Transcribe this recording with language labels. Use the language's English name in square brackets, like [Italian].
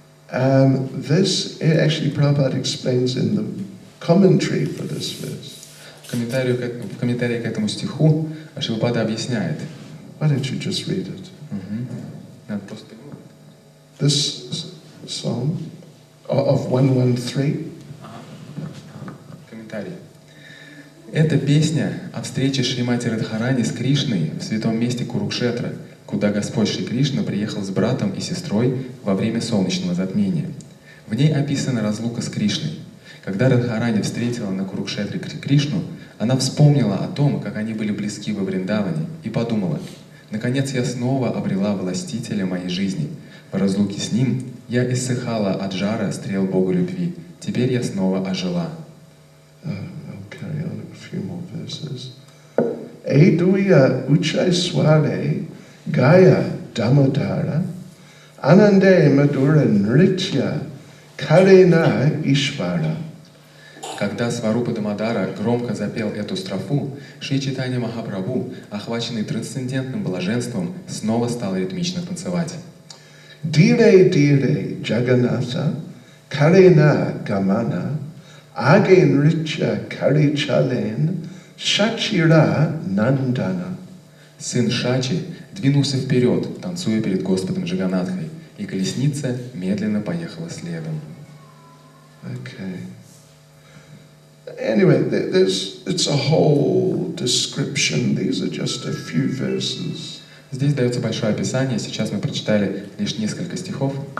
[English] This actually Prabhupada explains in the commentary for this verse. [Russian] В комментарии к этому стиху Шрилапада объясняет. [English] Why don't you just read it? [Russian] Надо просто... [English] This song of 113. [Russian] Комментарий. Это песня о встрече Шримати Радхарани с Кришной в святом месте Курукшетра, куда Господь Шри Кришна приехал с братом и сестрой во время солнечного затмения. В ней описана разлука с Кришной. Когда Радхарани встретила на Курукшетре Кришну, она вспомнила о том, как они были близки во Вриндаване, и подумала: «Наконец я снова обрела властителя моей жизни. В разлуке с ним я иссыхала от жара стрел Бога любви. Теперь я снова ожила». [English] I'll carry on a few more verses. [Sanskrit] Eduya Uchai Sware Gaya Damodara Anande Madura Nritya Karena Ishvara. [Russian] Когда Сварупа Дамодара громко запел эту строфу, Шри Чайтанья Махапрабху, охваченный трансцендентным блаженством, снова стал ритмично танцевать. [Sanskrit] Dire Dire Jagannatha Karena Gamana Age Nritya Karichalen Shachira Nandana. [Russian] Сын Шачи двинулся вперед, танцуя перед Господом Джаганатхой, и колесница медленно поехала следом. [English] Okay. Anyway, it's a whole description. These are just a few verses. [Russian] Здесь дается большое описание, сейчас мы прочитали лишь несколько стихов.